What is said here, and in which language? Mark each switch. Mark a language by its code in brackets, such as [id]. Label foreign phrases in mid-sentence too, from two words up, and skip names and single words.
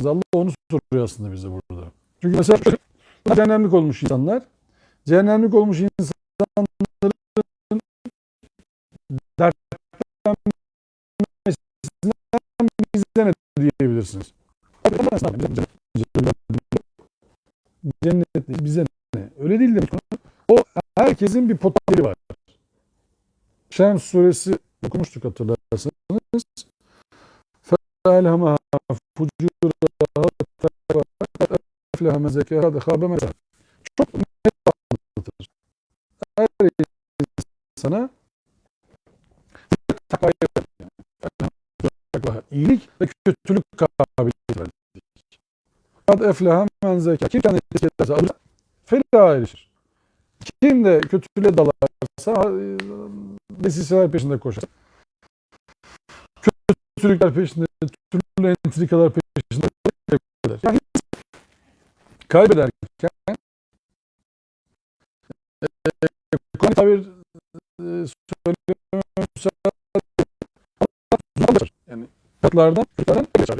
[tr] Allah onu soruyor aslında bize burada. Çünkü mesela cehennemlik olmuş insanlar, cehennemlik olmuş insanların dertlenmesinden bize ne diyebilirsiniz? Cennet bize ne? Öyle değil demek. O herkesin bir potansiyeli var. Şems suresi okumuştuk hatırlarsanız. [ar] فَاَلْهَمَهَا فُجُورَهَا اَفْلَهَ مَنْ زَكَّاهَا خَابَ مَنْ دَسَّاهَا. [tr] Çok net anlatır. Her insana iyilik ve kötülük kabiliyeti verdik. [ar] قَدْ اَفْلَهَ مَنْ زَكَّاهَا. [tr] Kim kendini tezkiye ederse alır, felaha erişir. Kim de kötülüğe dalarsa desiseler peşinde koşar. Kötülükler peşinde, türlü entrikalar peşinde kaybeder. Yani kaybederken Kur'an tabir yani hayatlardan geçer.